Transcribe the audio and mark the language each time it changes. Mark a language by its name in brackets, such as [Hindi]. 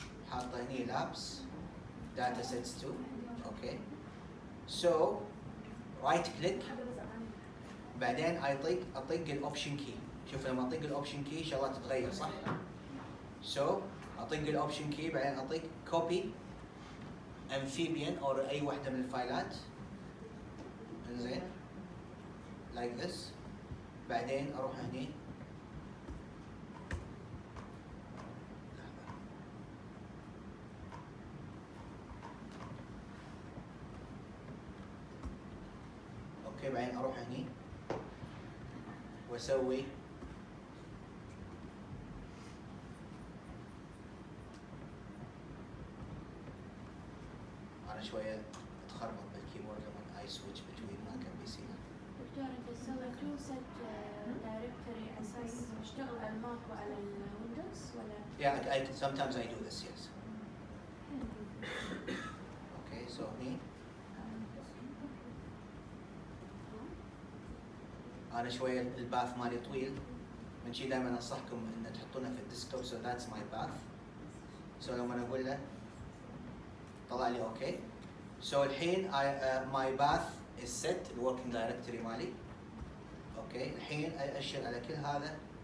[Arabic] حاطه هني لابس داتا سيتس 2. اوكي [English] so right click [Arabic] بعدين اطق الاوبشن كي. شوف لما اطق الاوبشن كي شغلات تتغير صح؟ سو اطق الاوبشن كي بعدين اطق كوبي امفيبيان او اي وحده من الفايلات. [English] انزين like this. [Arabic] بعدين اروح هني اوكي بعدين اروح هني واسوي انا شويه اتخربط بالكيبورد لما [English] I switch between Mac and PC. [Arabic] دكتور انت تسوي كلوزت دايركتوري اساس يشتغل على الماك وعلى الويندوز ولا؟ [English] Yeah, sometimes I do this, yes. [Arabic] Okay, so هني أنا شوية الباث مالي طويل من شي دائما أنصحكم إن تحطونه في الديسكتوب [English] so that's my path. [Arabic] So لما أقول له طلع لي أوكي. [English] So [Arabic] الحين [English] my path is set الworking directory [Arabic] مالي. أوكي الحين أشر على كل هذا.